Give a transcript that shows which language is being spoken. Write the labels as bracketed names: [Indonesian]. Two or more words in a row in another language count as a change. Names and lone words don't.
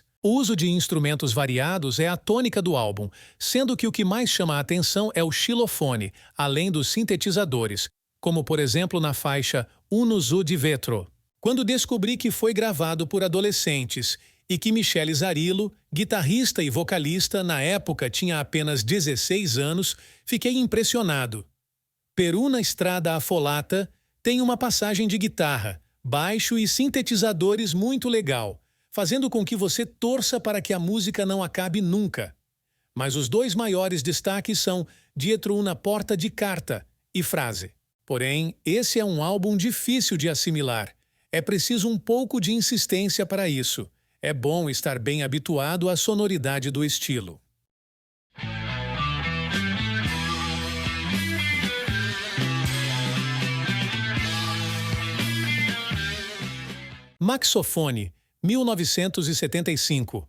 [Portuguese] O uso de instrumentos variados é a tônica do álbum, sendo que o que mais chama a atenção é o xilofone, além dos sintetizadores, como por exemplo na faixa Uno Zu di Vetro. Quando descobri que foi gravado por adolescentes e que Michele Zarillo, guitarrista e vocalista, na época tinha apenas 16 anos, fiquei impressionado. Per una strada affollata tem uma passagem de guitarra, baixo e sintetizadores muito legal, fazendo com que você torça para que a música não acabe nunca. Mas os 2 maiores destaques são Dietro una porta di carta e Frase. Porém, esse é um álbum difícil de assimilar. É preciso um pouco de insistência para isso. É bom estar bem habituado à sonoridade do estilo. Maxofone, 1975.